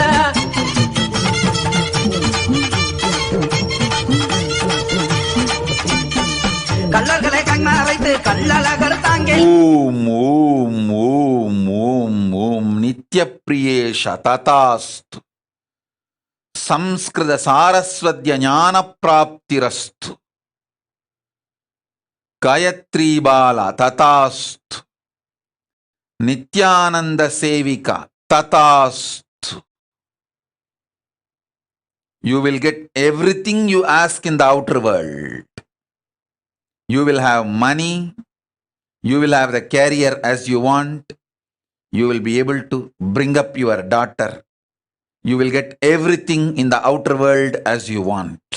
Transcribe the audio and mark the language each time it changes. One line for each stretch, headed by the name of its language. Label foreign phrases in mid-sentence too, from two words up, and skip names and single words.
Tamil: கல்லர்களை கண்மறைத்து கல்லழகர் தாங்கே
Sanskrit: ओम् ओम् ओम् ओम् ओम् नित्यप्रियेश तथास्तु संस्कृत सारस्वत्य ज्ञान प्राप्तिरस्तु गायत्री बाला तथास्तु नित्यानंद सेविका तथास्तु
English: You will get everything you ask in the outer world. You will have money, you will have the career as you want, you will be able to bring up your daughter. You will get everything in the outer world as you want.